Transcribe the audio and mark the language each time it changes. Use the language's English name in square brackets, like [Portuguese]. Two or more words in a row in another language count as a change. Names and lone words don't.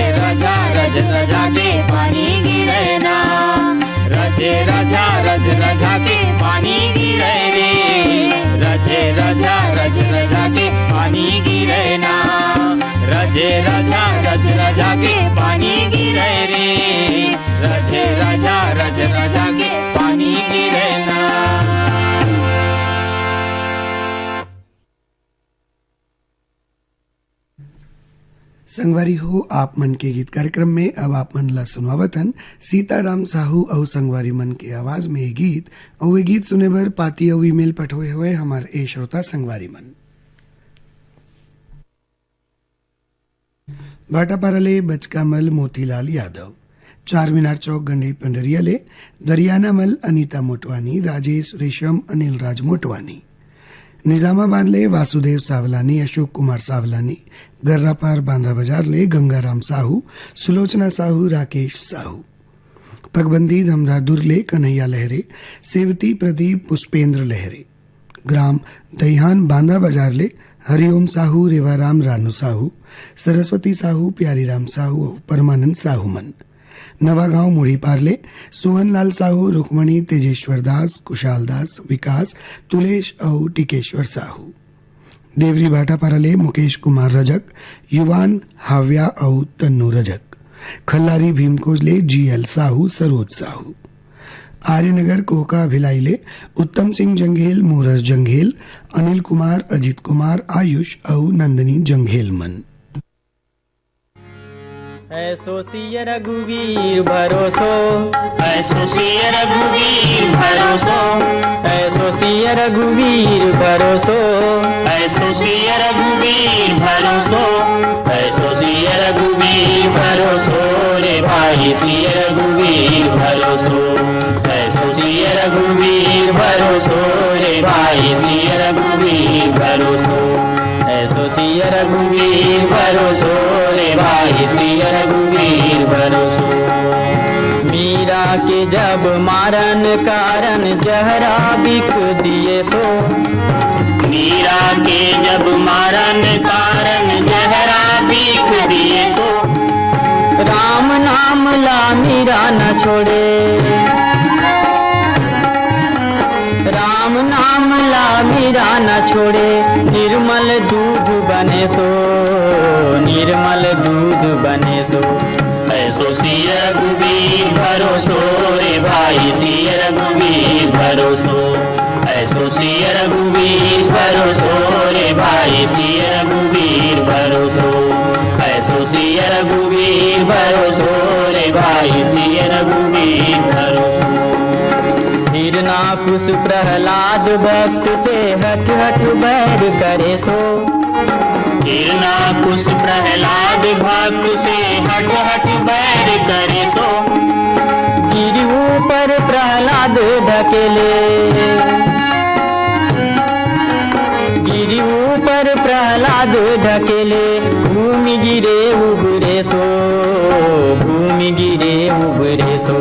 [Chhattisgarhi] रजा रज रजा के पानी गिरे ना रजे रजा रज रजा के पानी गिरे रे रजे रजा रज रजा के पानी गिरे ना रजे रजा रज रजा के पानी गिरे रे रजे रजा रज रजा के पानी गिरे ना। संगवारी हो आप मन के गीत कार्यक्रम में अब आप मन ला सुनवावतन सीताराम साहू और संगवारी मन के आवाज में ये गीत और ये गीत सुने बर पाती और ईमेल पठोए हुए हमारे ए श्रोता संगवारी मन भाटापाराले बचकामल मोतीलाल यादव 4 मीनार चौक गंडी पंडरियाले दरियानामल अनीता मोटवानी राजेश रेशम अनिल राज मोटवानी निजामाबाद ले वासुदेव सावलानी अशोक कुमार सावलानी गर्रापार बांधा बाजार ले गंगाराम साहू सुलोचना साहू राकेश साहू पगबंदी धमदादुर ले कन्हैया लहरे सेवती प्रदीप पुष्पेंद्र लहरे ग्राम दहिहान बांधा बाजार ले हरिओम साहू रेवाराम रानू साहू सरस्वती साहू प्यारीराम साहू और परमानंद साहू मन नवागांव मुड़ी पार्ले सोहनलाल साहू रुक्मणी तेजेश्वर दास कुशाल दास विकास तुलेश और टिकेश्वर साहू देवरी भाटापाराले मुकेश कुमार रजक युवान हाव्या और तन्नू रजक खल्लारी भीमकोजले जीएल साहू सरोज साहू आर्यनगर कोका भिलाईले उत्तम सिंह जंघेल मूरज जंघेल अनिल कुमार अजित कुमार आयुष और नंदनी जंघेल मन [Braj] ऐसो सिय रघुवीर भरोसो ऐसो सिय रघुवीर भरोसो ऐसो सिय रघुवीर भरोसो ऐसो सिय रघुवीर भरोसो ऐसो सिय रघुवीर भरोसो रे भाई सिय रघुवीर भरोसो ऐसो सिय रघुवीर भरोसो रे भाई सिय रघुवीर भरोसो ऐसो सिय रघुवीर भरोसो रे भाई सिय रघुवीर भरोसो मीरा के जब मारन कारण जहरा बिख दिए सो मीरा के जब मारन कारण जहरा बिख दिए सो राम नाम ला मीरा न छोड़े राम नाम ला मीरा न छोड़े निर्मल दूध बने सो निर्मल दूध बने सो ऐसो सिय रघुवीर भरोसो रे भाई सिय रघुवीर भरोसो ऐसो सिय रघुवीर भरोसो रे भाई सिय रघुवीर भरोसो ऐसो सिय रघुवीर भरोसो रे भाई सिय रघुवीर भरोसो हिरना कुश प्रहलाद भक्त से हठ हठ बैर करे सो हिरना कुश प्रहलाद भक्त से हट हट बैर करे सो गिरि ऊपर प्रहलाद ढकेले गिरि ऊपर प्रहलाद ढकेले भूमि गिरे उबरे सो भूमि गिरे उबरे सो